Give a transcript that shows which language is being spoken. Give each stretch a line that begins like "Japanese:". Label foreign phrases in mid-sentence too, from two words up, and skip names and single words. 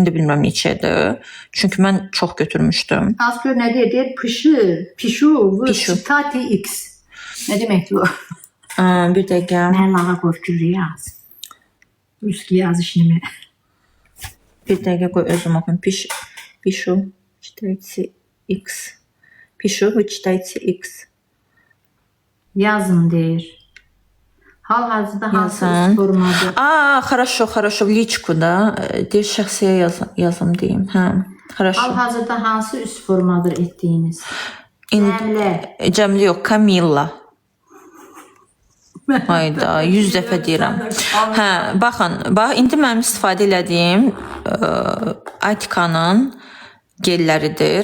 Azerbaijani: İndi bilmirəm neçədir. Çünki mən çox götürmüşdüm. Az gör nə deyir?
Russian: Пишу, Тати
Azerbaijani: X. Nə deməkdir bu? Bir dəqiqə. Mən lağa qorxur yaz. Ruski yazışını. Bir dəqiqə qoy özüm oxuyum.
Russian: Пишу, читайте X. Пишу, вы читайте X.
Azerbaijani: Yazın deyir. Hal-hazırda hansı Yazın. formadır?
Russian: Хорошо, в личку, да.
Azerbaijani: Deyir şəxsiyə yazım deyim.
Russian: Hə, хорошо.
Azerbaijani: Hal-hazırda hansı üst formadır etdiyiniz? Cəmli yox, Camilla. Hayda, 100 dəfə deyirəm. Hə, baxın, indi mənim istifadə elədiyim Atikanın gelləridir.